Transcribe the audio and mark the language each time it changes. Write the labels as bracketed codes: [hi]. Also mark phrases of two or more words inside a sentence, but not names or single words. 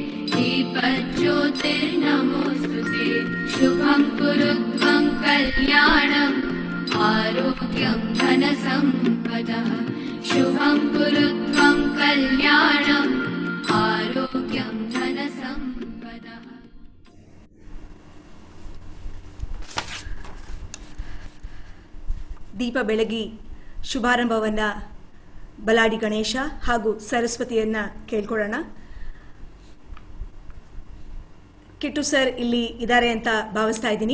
[sa] दीपज्योतिर्नमोस्तुते. शुभं कुरुत्वं कल्याणम् आरोग्यं धनसम्पदः. शुभं कुरुत्वं कल्याणम् आरोग्यं धनसम्पदः. [kn] ದೀಪ ಬೆಳಗಿ ಶುಭಾರಂಭವನ್ನು ಬಲಾಡಿ ಗಣೇಶ ಹಾಗೂ ಸರಸ್ವತಿಯನ್ನ ಕೇಳ್ಕೊಳ್ಳೋಣ. ಕಿಟ್ಟು ಸರ್ ಇಲ್ಲಿ ಇದ್ದಾರೆ ಅಂತ ಭಾವಿಸ್ತಾ ಇದ್ದೀನಿ.